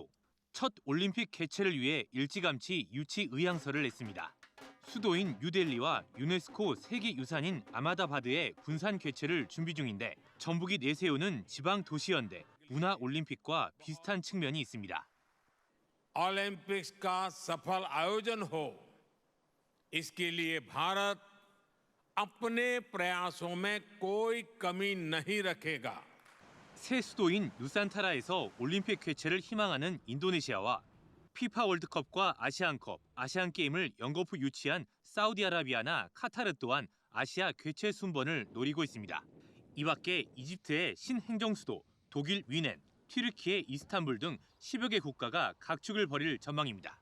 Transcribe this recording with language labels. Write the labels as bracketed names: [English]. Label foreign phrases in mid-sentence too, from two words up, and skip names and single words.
[Korean] 첫 올림픽 개최를 위해 일찌감치 유치 의향서를 냈습니다. 수도인 뉴델리와 유네스코 세계유산인 아마다바드의 분산 개최를 준비 중인데 전북이 내세우는 지방도시연대, 문화올림픽과 비슷한 측면이 있습니다. [Hindi] ओलंपिक्स का सफल आयोजन हो, इसके लिए भारत अपने प्रयासों में कोई कमी नहीं रखेगा। [Korean] 새 수도인 누산타라에서 올림픽 개최를 희망하는 인도네시아와 피파 월드컵과 아시안컵, 아시안게임을 연거푸 유치한 사우디아라비아나 카타르 또한 아시아 개최 순번을 노리고 있습니다. 이 밖에 이집트의 신행정수도, 독일 위넨, 튀르키예 이스탄불 등 10여 개 국가가 각축을 벌일 전망입니다.